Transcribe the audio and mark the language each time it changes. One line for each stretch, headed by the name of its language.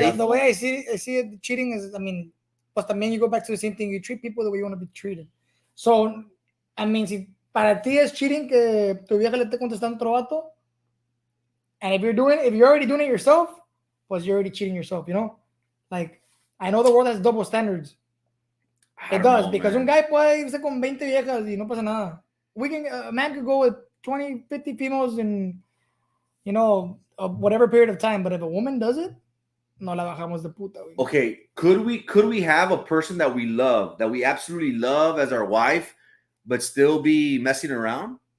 English: I mean, the way I see it, cheating is, I mean, but también you go back to the same thing. You treat people the way you want to be treated. So, I mean,
Spanish: si para ti es cheating que tu vieja le esté contestando otro vato,
English: and if you're already doing it yourself, pues you're already cheating yourself, you know? Like, I know the world has double standards. It does, because
Spanish: un guy puede irse con 20 viejas y no pasa nada.
English: A man could go with 20, 50 females in, you know, whatever period of time, but if a woman does it,
Spanish: no la bajamos de puta. Güey.
English: Okay, could we have a person that we love, that we absolutely love as our wife, but still be messing around?